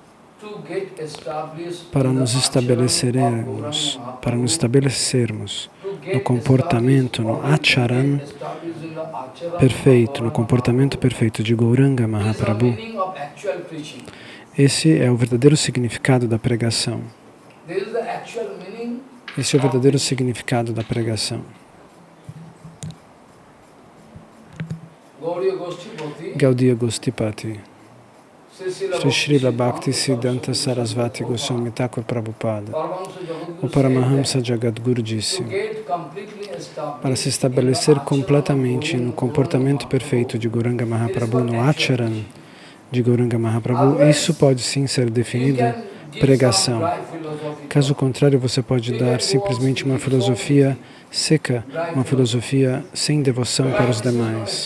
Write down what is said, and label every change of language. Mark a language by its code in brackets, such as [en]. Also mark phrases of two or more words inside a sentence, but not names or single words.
[pt] para nos estabelecermos no comportamento, no acharan perfeito, no comportamento perfeito de Gauranga Mahaprabhu, esse é o verdadeiro significado da pregação. Esse é o verdadeiro significado da pregação. Gaudiya Gostipati, Shri Srila Bhakti Siddhanta Sarasvati Goswami Thakur Prabhupada, o Paramahamsa Jagadguru disse: para se estabelecer completamente no comportamento perfeito de Gauranga Mahaprabhu, no acharan de Gauranga Mahaprabhu, isso pode sim ser definido pregação. Caso contrário, você pode dar simplesmente uma filosofia seca, uma filosofia sem devoção para os demais.